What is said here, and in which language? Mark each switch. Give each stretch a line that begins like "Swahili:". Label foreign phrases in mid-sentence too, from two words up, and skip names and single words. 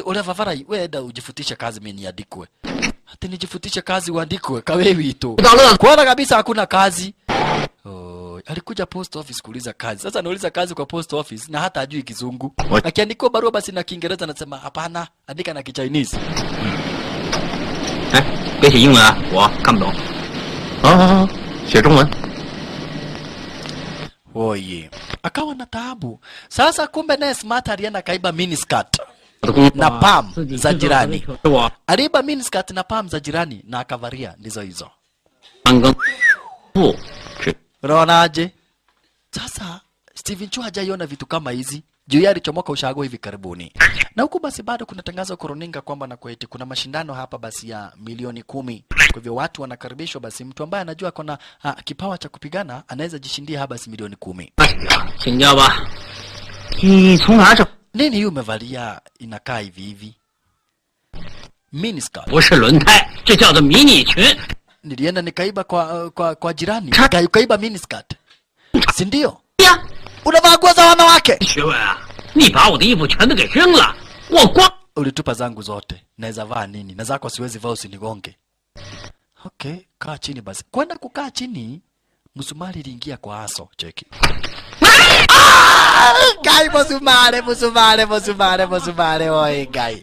Swahili: Ole Vavara wewe enda ujifutishe kazi mimi niandikwe. Hata nijifutishe kazi uandikwe kawewi tu. Kuona kabisa hakuna kazi. Alikuja post office kuuliza kazi. Sasa anauliza kazi kwa post office na hata ajui Kizungu. Akiandika barua basi na Kiingereza anasema hapana, andika na Kichinese.
Chinese: 别写英文啊，我看不懂。好，写中文。
Swahili: Oye, akawa na taabu. Sasa kumbe naye Smart alienda kaiba miniskirt na pam za jirani. Aliiba miniskirt na pam za jirani na akavaria ndizo hizo. Unaonaje? Sasa Steven Chu hajaiona vitu kama hizi. Juu yake alichomoka ushago hivi karibuni. Na huku basi bado kuna tangazo koroninga kwamba na kweti kuna mashindano hapa basi ya milioni 10. Kwa hivyo watu wanakaribishwa basi mtu ambaye anajua kuna kipawa cha kupigana anaweza jishindia hapa basi milioni 10. Sinjaba. Nini hiyo umevalia inakaa hivi hivi? Miniskirt.
Chinese: 不是轮胎，这叫做迷你裙。
Swahili: Nilienda nikaiba kwa jirani. Ukaiba miniskirt. Si ndio? Unavaa nguo za wanawake.
Chinese: 学问啊，你把我的衣服全都给扔了，我光
Swahili: ulitupa zangu zote. Naweza vaa nini? Na zako siwezi vaa usinigonge. Okay, kaa chini basi. Kwenda kukaa chini, msumari iliingia kwa aso, cheki. Gai msumari, oi gai.